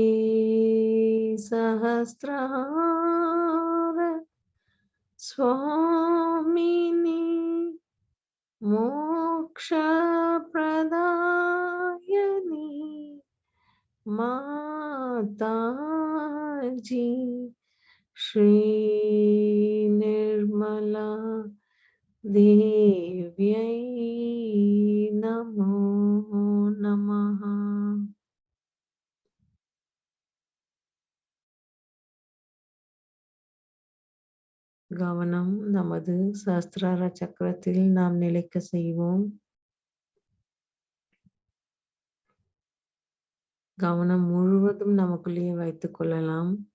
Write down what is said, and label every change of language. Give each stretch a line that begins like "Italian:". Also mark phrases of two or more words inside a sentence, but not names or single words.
Sanskrit: सहस्रहार स्वामिनी मोक्षप्रदायिनी माताजी श्री निर्मला देव्यै नमो नमः।
Tamil: கவனம் நமது சஹஸ்ரார சக்கரத்தில் நாம் நிலைக்க செய்வோம். கவனம் முழுவதும் நமக்குள்ளே வைத்துக் கொள்ளலாம்.